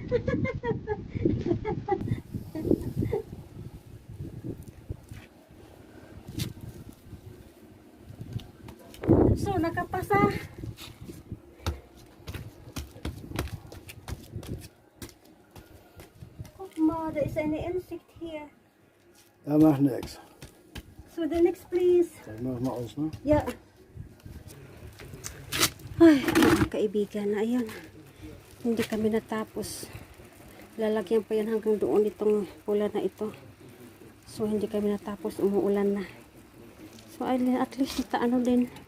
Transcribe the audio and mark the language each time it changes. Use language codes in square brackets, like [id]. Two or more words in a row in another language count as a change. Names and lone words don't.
[tl] So, nakapasa. [de] Guck mal, da ist eine Insicht hier. Ja, macht nix. [en] So, the next please. [de] Das machen wir aus, ne? [en] Yeah. [tl] Ay, mga kaibigan, ayan. Hindi kami natapos. Lalagyan pa yan hanggang doon itong pula na ito. So, hindi kami natapos. Umuulan na. So, [en] at least [tl] ano din.